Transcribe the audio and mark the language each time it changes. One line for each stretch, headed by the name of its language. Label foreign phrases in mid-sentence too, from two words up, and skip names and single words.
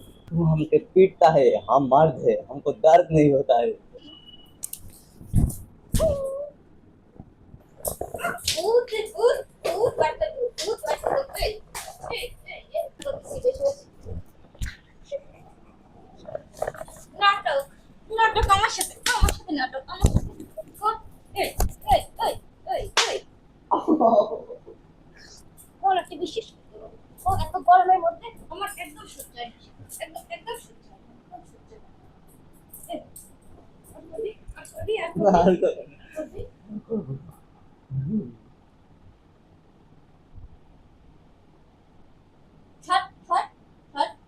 Hindi: तू हमसे पीटता है, हम मर्द है, हमको दर्द नहीं होता है। उठ उठ उठ बाटे उठ बाटे
Bangla: ए নাটক নাটক আমার সাথে নাটক আমার সাথে কোন এই এই এই এই এই ওর একটা বিশেষ ও এত গরমের মধ্যে আমার একদম সহ্য হয় না একদম একদম সহ্য হয় না একদম সহ্য হয় না এই আসলে ছট ছট ছট